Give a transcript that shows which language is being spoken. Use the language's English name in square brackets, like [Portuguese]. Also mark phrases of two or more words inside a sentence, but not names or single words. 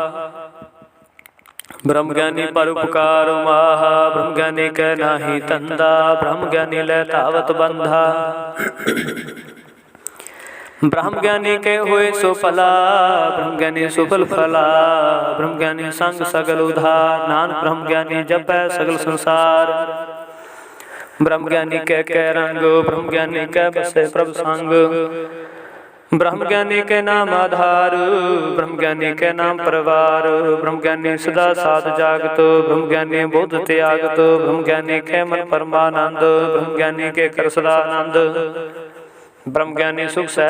[Hindi] ब्रह्म ज्ञानी पर उपकार माह, ब्रह्म ज्ञानी के नाही तंदा, ब्रह्म ज्ञानी ले तावत बंधा, ब्रह्म ज्ञानी के हुए सुफला, ब्रह्म ज्ञानी सुफल फला, ब्रह्म ज्ञानी संग सगल उधार, नानक ब्रह्म ज्ञानी जपै सगल संसार, ब्रह्म ज्ञानी के रंग, ब्रह्म ज्ञानी के बसे प्रभ संग, ब्रह्म ज्ञानी के नाम आधार, ब्रह्म ज्ञानी के नाम परिवार, ब्रह्म ज्ञानी सदा साध जागत, ब्रह्म ज्ञानी बोध त्यागत, ब्रह्म ज्ञानी के मन परमानंद, ब्रह्म ज्ञानी के कर सदा आनंद, ब्रह्म ज्ञानी सुख सहज